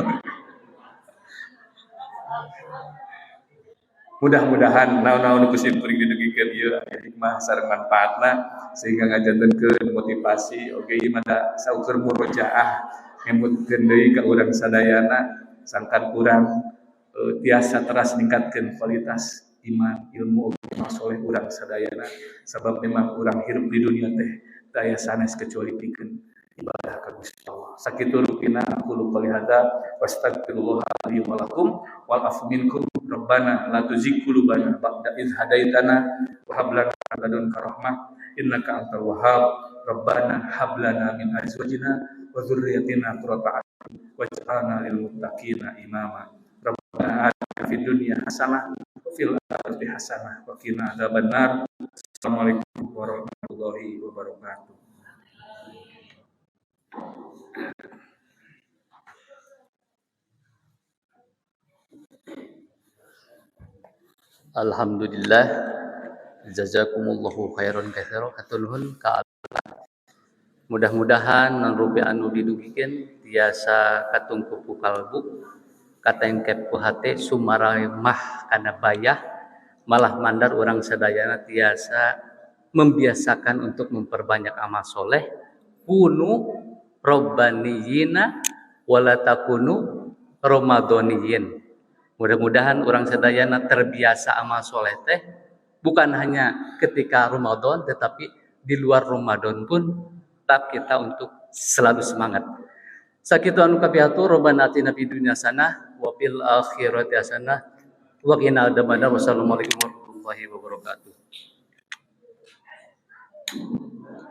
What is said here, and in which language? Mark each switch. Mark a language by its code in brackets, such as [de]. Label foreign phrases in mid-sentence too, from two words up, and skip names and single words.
[su] Mudah-mudahan naon-naon nu kusim kuring didugikeun ieu aya hikmah sareng manfaatna sehingga ngajantenkeun motivasi oge ieu mah saukur murojaah ngemutkeun deui ka urang sadayana sangkan urang tiasa teras ningkatkeun kualitas iman, ilmu, amal soleh urang sadayana. Sabab memang urang hirup di dunia teh daya sanes kecuali pikeun ibadah ka Gusti Allah. Sakitu rupina [ar] أقول قولي هذا وأستغفر الله لي ولكم والعفو منكم ربنا لا تزغ قلوبنا بعد إذ هديتنا وهب لنا من لدنك رحمة إنك أنت الوهاب ربنا هب لنا من أزواجنا وذرياتنا قرة أعين واجعلنا للمتقين إماما. ربنا آتنا في الدنيا حسنة في الآخرة حسنة وقنا عذاب النار. السلام عليكم ورحمة الله وبركاته. الحمد لله جزاكم الله خيرا كثيرا [su] katurnuhun ka mudah-mudahan non rupi anu didugikeun tiasa katungku kalbu katengket ku hate sumaramah kana bayah malah mandar orang sadayana tiasa [id] membiasakan untuk memperbanyak amal soleh [ar] كونوا ربانيين ولا تكونوا رمضانيين. [id] Mudah-mudahan orang sadayana terbiasa amal soleh teh bukan hanya ketika Ramadan tetapi di luar Ramadan pun tetap kita untuk selalu semangat. [su] Sakitu anu kapiatu [ar] ربنا آتنا في الدنيا حسنة وفي الآخرة حسنة وقنا عذاب النار. والسلام عليكم ورحمة الله وبركاته.